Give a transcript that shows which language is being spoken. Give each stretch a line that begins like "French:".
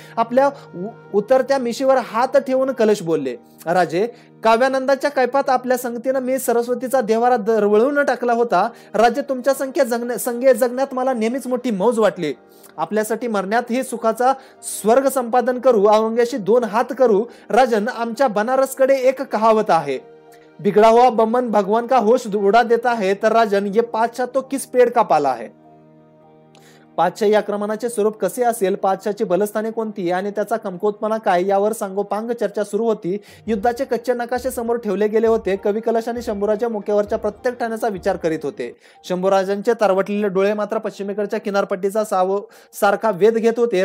Marathi: आपल्या उतरत्या मिशीवर हात ठेवून कलश बोलले, राजे, काव्यानंदाच्या कैपात आपल्या संगतीनं मी सरस्वतीचा देवारा दरवळून टाकला होता. राज्य तुमच्या संगे जगण्यात मला नेहमीच मोठी मौज वाटली. आपल्यासाठी मरण्यात ही सुखाचा स्वर्ग संपादन करू, औरंग्याशी 2 हात करू. राजन, आमच्या बनारसकडे एक कहावत आहे,
Hindi: बिगड़ा हुआ बमन भगवान का होश उड़ा देता है. तर राजन, ये पातशाह तो किस पेड़ का पाला है.
Marathi: पातशाही आक्रमणाचे स्वरूप कसे असेल, पातशाची बलस्थाने कोणती आणि त्याचा कमकुवतपणा काय यावर सांगोपांग चर्चा सुरू होती. युद्धाचे कच्चे नकाशे समोर ठेवले गेले होते. कवी कलश आणि शंभूराजा मुख्यावरच्या प्रत्येक ठाण्याचा विचार करीत होते. शंभूराजांचे तरवटलेले डोळे मात्र पश्चिमेकडच्या किनारपट्टीचा सारखा वेध घेत होते.